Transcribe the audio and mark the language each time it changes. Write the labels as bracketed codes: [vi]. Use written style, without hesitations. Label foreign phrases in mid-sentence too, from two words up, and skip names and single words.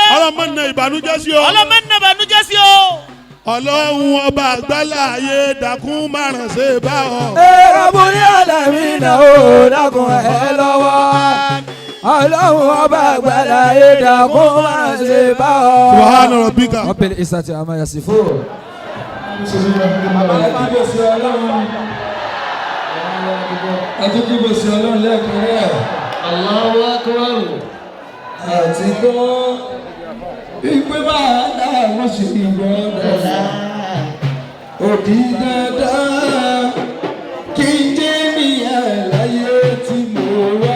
[yo] ọlọ́run mọ̀ nà ìbànújẹ́ sí ọ. ọlọ́mọ ní ìbànújẹ́ sí o. ọlọ́run ọba àgbálá ayé dákun márùn ṣe bá ọ. [ar] رب العالمين [yo] ò dákun ẹ lọ́wọ́. Ọlọ́run ọba àgbáláyé dákun márùn ṣe bá ọ. [ar] سبحان ربك. رب العزة عما يصفون. [yo] Àtúkìbọ̀sí ọlọ́run àtúkìbọ̀sí ọlọ́run lẹ́ẹ̀kan rẹ̀. [ar] الله أكبر. [yo] Àti gbọ́ ìpè bá dáhùn sí gbọ́dọ̀ òdì dandan kí n jẹ́ mi àlàyé tí mo wá.